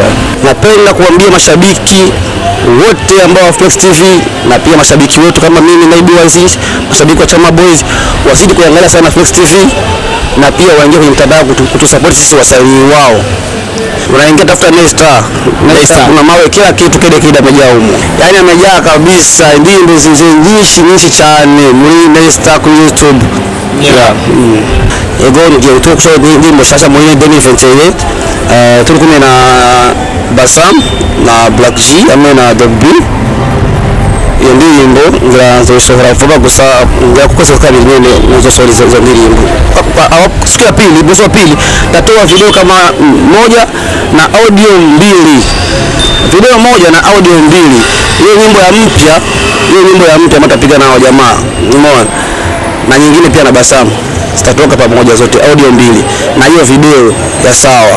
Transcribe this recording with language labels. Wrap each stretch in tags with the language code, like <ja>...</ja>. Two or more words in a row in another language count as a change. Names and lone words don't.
<sw>Napenda kuambia mashabiki wote ambao wa Flex TV na pia mashabiki wetu kama mimi na IBYZ, mashabiki wa Chama Boys wazidi kuangalia sana Flex TV na pia waingie kwenye mtandao kutusupport sisi wasanii wao. Unaingia tafuta Nesta, kuna mawe kila kitu kile amejaa humo. Yaani amejaa kabisa, ndio zinjishi</sw> <rn>cyane muri</rn> <sw>Nesta ku YouTube. Yeah.</sw> <rn>ego ngiye tukisho ndi mushasha muri 2021 turi kumwe na Basam na Black G hamwe na Db. Iyo ndirimbo nzosohora vuba gusa kukoze kabiri nyene nzosohora izo ndirimbo.</rn> <sw>Siku ya pili, mwezi wa pili tatoa video kama moja na audio mbili. Video moja na audio mbili. Hiyo nyimbo ya mpya mtapiga nao jamaa. Umeona? Na nyingine pia na Basam. Zitatoka pamoja zote audio mbili na hiyo video ya sawa.</sw>